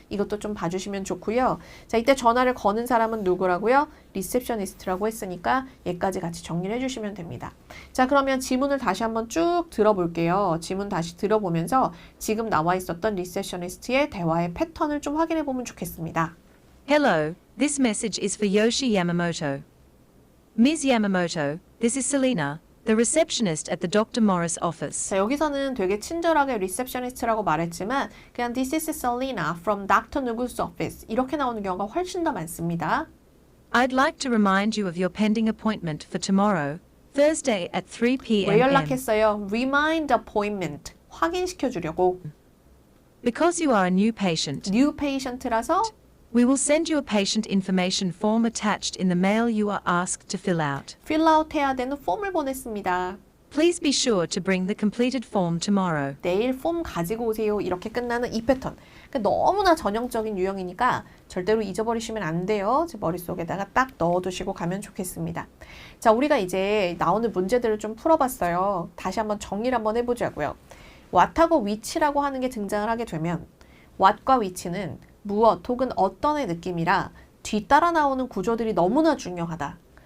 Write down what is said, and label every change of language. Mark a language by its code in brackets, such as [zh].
[ko] 이것도 좀 봐주시면 좋고요. 자, 이때 전화를 거는 사람은 누구라고요? 리셉셔니스트라고 했으니까 얘까지 같이 정리를 해주시면 됩니다. 자, 그러면 지문을 다시 한번 쭉 들어볼게요. 지문 다시 들어보면서 지금 나와 있었던 리셉셔니스트의 대화의 패턴을 좀 확인해 보면 좋겠습니다. [en] Hello, this message is for Yoshi Yamamoto. Ms. Yamamoto, this is Selena, the receptionist at the Dr. Morris office. [ko] 자, 여기서는 되게 친절하게 리셉셔니스트라고 말했지만 그냥 [en] This is Selena from Dr. [ko] 누구's office 이렇게 나오는 경우가 훨씬 더 많습니다. [en] I'd like to remind you of your pending appointment for tomorrow, Thursday at 3 p.m. [ko] 왜 연락했어요? [en] Remind appointment. [ko] 확인시켜 주려고. [en] Because you are a new patient, [ko] New patient라서 [en] we will send you a patient information form attached in the mail you are asked to fill out. [ko] fill out 해야 되는 폼을 보냈습니다. [en] Please be sure to bring the completed form tomorrow. [ko] 내일 폼 가지고 오세요. 이렇게 끝나는 이 패턴. 그러니까 너무나 전형적인 유형이니까 절대로 잊어버리시면 안 돼요. 제 머릿속에다가 딱 넣어두시고 가면 좋겠습니다. 자, 우리가 이제 나오는 문제들을 좀 풀어봤어요. 다시 한번 정리를 한번 해보자고요. what하고 which라고 하는 게 등장을 하게 되면 what과 which는 무엇 혹은 어떤의 느낌이라 뒤따라 나오는 구조들이 너무나 중요하다.